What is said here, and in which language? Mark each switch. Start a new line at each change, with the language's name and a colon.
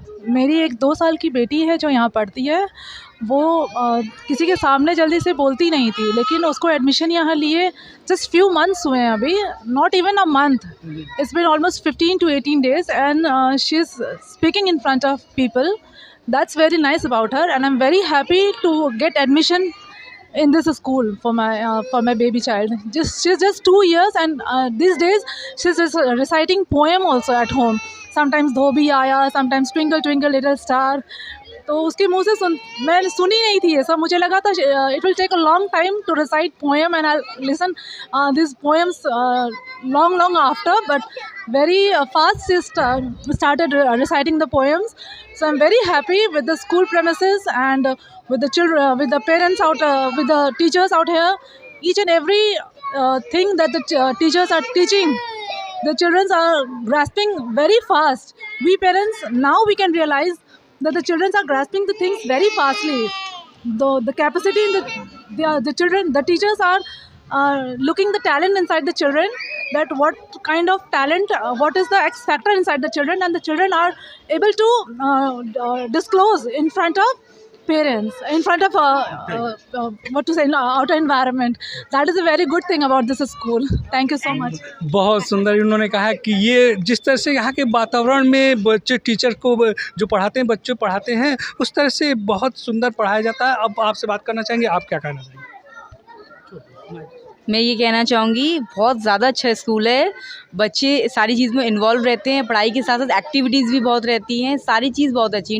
Hindi: मेरी एक 2 साल की बेटी है जो यहाँ पढ़ती है। वो किसी के सामने जल्दी से बोलती नहीं थी, लेकिन उसको एडमिशन यहाँ लिए
English: just few months
Hindi: हुए हैं अभी,
English: Not even a month, it's been almost 15 to 18 days and she is speaking in front of people. That's very nice about her and I am very happy to get admission in this school for my baby child. She's just 2 years and these days she's reciting poem also at home. Sometimes
Hindi: धोबी आया,
English: sometimes twinkle twinkle little star.
Hindi: तो उसके मुंह से मैं सुनी नहीं थी ये सब। मुझे लगा था
English: it will take a long time to recite poem and I'll listen these poems long after, but very fast she started reciting the poems. So I'm very happy with the school premises and with the children, with the parents out, with the teachers out here. Each and every thing that the teachers are teaching, the children are grasping very fast. We parents now we can realize that the children are grasping the things very fastly. The capacity in the children, the teachers are looking the talent inside the children, that what kind of talent, what is the X factor inside the children, and the children are able to disclose in front of parents, in front of outer environment. That is a very good thing about this school. Thank you so much.
Hindi: बहुत सुंदर। इन्होंने कहा कि ये जिस तरह से यहाँ के वातावरण में बच्चे टीचर को जो पढ़ाते हैं, बच्चे पढ़ाते हैं, उस तरह से बहुत सुंदर पढ़ाया जाता है। अब आपसे बात करना चाहेंगे, आप क्या कहना चाहेंगे। मैं ये कहना चाहूँगी बहुत ज़्यादा अच्छा स्कूल है। बच्चे सारी चीज़ में इन्वॉल्व रहते हैं, पढ़ाई के साथ साथ एक्टिविटीज़ भी बहुत रहती हैं, सारी चीज़ बहुत अच्छी है।